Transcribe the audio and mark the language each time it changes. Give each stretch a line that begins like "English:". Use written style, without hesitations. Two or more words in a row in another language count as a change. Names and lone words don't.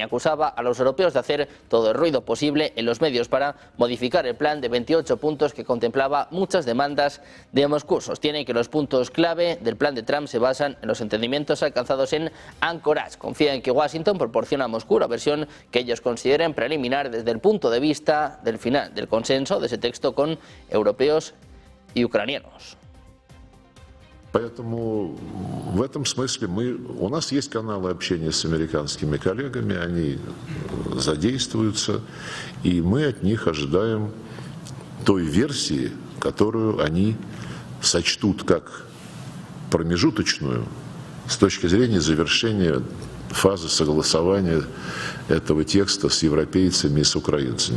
Spanish: Acusaba a los europeos de hacer todo el ruido posible en los medios para modificar el plan de 28 puntos que contemplaba muchas demandas de Moscú. Sostiene que los puntos clave del plan de Trump se basan en los entendimientos alcanzados en Anchorage. Confía en que Washington proporciona a Moscú la versión que ellos consideren preliminar desde el punto de vista del final del consenso de ese texto con europeos y ucranianos.
Russian: Поэтому в этом смысле у нас есть каналы общения с американскими коллегами, они задействуются, и мы от них ожидаем той версии, которую они сочтут как промежуточную с точки зрения завершения фазы согласования этого текста с европейцами и с украинцами.